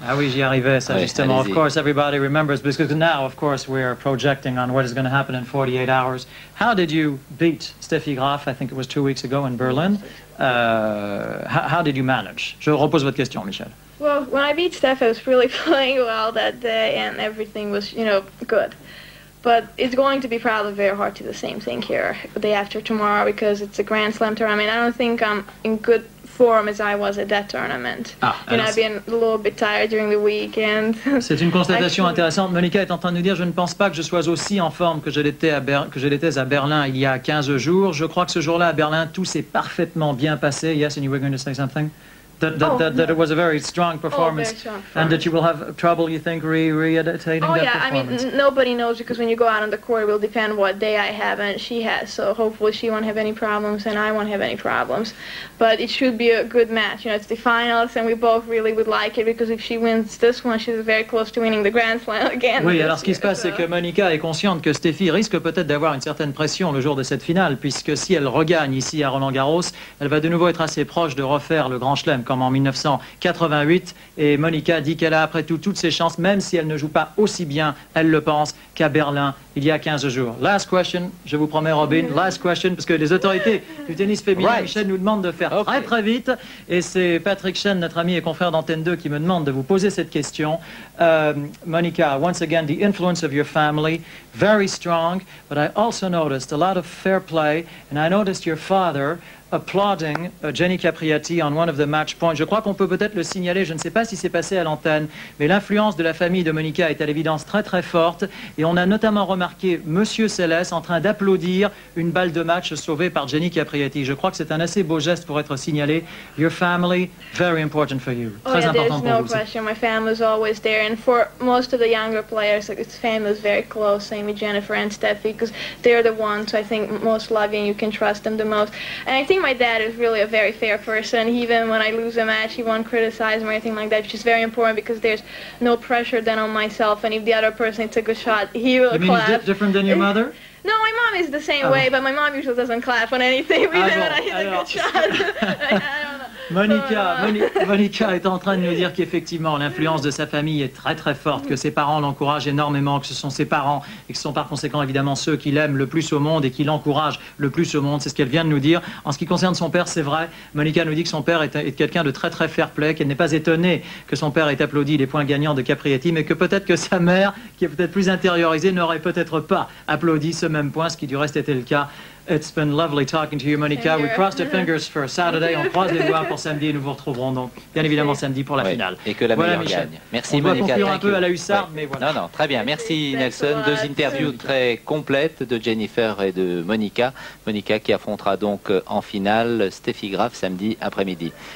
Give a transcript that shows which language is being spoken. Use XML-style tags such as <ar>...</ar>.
<fr>Ah oui, j'y arrivais, ça Oui, justement.</fr> <en>Of</en> <fr>allez-y.</fr> <en>course, everybody remembers, because now, of course, we're projecting on what is going to happen in 48 hours. How did you beat Steffi Graf? I think it was 2 weeks ago in Berlin. How did you manage?</en> <fr>Je repose votre question, Michel.</fr> <en>Well, when I beat Steph, I was really playing well that day, and everything was, good. But it's going to be probably very hard to do the same thing here the day after tomorrow because it's a Grand Slam tournament. I don't think I'm in good form as I was at that tournament. I've been a little bit tired during the weekend.</en> <fr>C'est une constatation intéressante. Monica est en train de nous dire, je ne pense pas que je sois aussi en forme que je l'étais à Berlin il y a 15 jours. Je crois que ce jour-là à Berlin, tout s'est parfaitement bien passé.</fr> <en>Yes, and you were going to say something? That it was a very strong performance, very strong and that you will have trouble, you think, re-editating Oh that yeah, I performance. mean, nobody knows because when you go out on the court, it will depend what day I have and she has. So hopefully she won't have any problems and I won't have any problems. But it should be a good match. It's the finals and we both really would like it because if she wins this one, she's very close to winning the Grand Slam again.</en> <fr>Oui, alors ce qui se passe, c'est que Monica est consciente que Steffi risque peut-être d'avoir une certaine pression le jour de cette finale, puisque si elle regagne ici à Roland-Garros, elle va de nouveau être assez proche de refaire le Grand Chelem comme en 1988. Et Monica dit qu'elle a après tout toutes ses chances, même si elle ne joue pas aussi bien, elle le pense, qu'à Berlin il y a 15 jours.</fr> <en>Last question,</en> <fr>je vous promets Robin,</fr> <en>last question,</en> <fr>parce que les autorités du tennis féminin, Michel, nous demandent de faire très très vite. Et c'est Patrick Chen, notre ami et confrère d'Antenne 2, qui me demande de vous poser cette question.</fr> <en>Monica, once again, the influence of your family, very strong, but I also noticed a lot of fair play, and I noticed your father applauding Jenny Capriati on one of the match points.</en> <fr>Je crois qu'on peut peut-être le signaler, je ne sais pas si c'est passé à l'antenne, mais l'influence de la famille de Monica est à l'évidence très très forte. Et on a notamment remarqué Monsieur Seles en train d'applaudir une balle de match sauvée par Jenny Capriati. Je crois que c'est un assez beau geste pour être signalé.</fr> <en>Your family, very important for you.</en> <fr>Très important pour vous.</fr> <en>There's no question. My family's always there. And for most of the younger players, its family is very close, same with Jennifer and Steffi, because they're the ones I think most love you and you can trust them the most. And I think my dad is really a very fair person. Even when I lose a match, he won't criticize me or anything like that, which is very important because there's no pressure then on myself. And if the other person hits a good shot, he will clap. You mean he's different than your mother? No, my mom is the same way, but my mom usually doesn't clap on anything, even when I hit a good shot. I don't know.</en> <fr>Monica est en train de nous dire qu'effectivement l'influence de sa famille est très très forte, que ses parents l'encouragent énormément, que ce sont ses parents et que ce sont par conséquent évidemment ceux qui l'aiment le plus au monde et qui l'encouragent le plus au monde. C'est ce qu'elle vient de nous dire. En ce qui concerne son père, c'est vrai, Monica nous dit que son père est quelqu'un de très très fair-play, qu'elle n'est pas étonnée que son père ait applaudi les points gagnants de Capriati, mais que peut-être que sa mère, qui est peut-être plus intériorisée, n'aurait peut-être pas applaudi ce même point, ce qui du reste était le cas.</fr> <en>It's been lovely talking to you, Monica. We crossed our fingers for Saturday.</en> <fr>On croise les doigts pour samedi et nous vous retrouverons donc bien évidemment samedi pour la finale. Et que la meilleure gagne. Merci on Monica. On va conclure un peu à la hussarde, mais voilà. Non, très bien. Merci Nelson. Deux interviews très complètes de Jennifer et de Monica. Monica qui affrontera donc en finale Steffi Graf samedi après-midi.</fr>